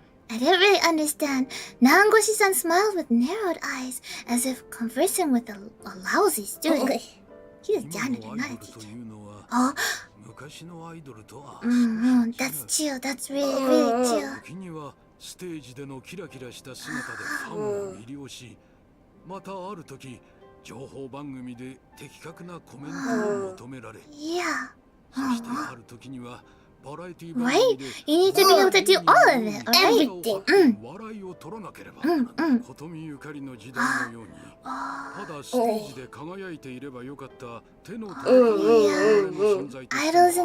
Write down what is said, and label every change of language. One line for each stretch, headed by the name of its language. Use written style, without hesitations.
English: I didn't really understand. Nangoshi-san smiled with narrowed eyes, as if conversing with a lousy student. He was janitor, not a teacher. Oh, that's chill. That's really, really chill.
Japanese: ステージでのキラキラした姿でファンを魅了し、またある時情報番組で的確なコメントを求められ、そしてある時にはバラエティ番組で
English: You need to be able to do all of it, everything.
Japanese: 笑いを取らなければならない。琴美ゆかりの時代のように、ただステージで輝いていればよかった手の届かない存在として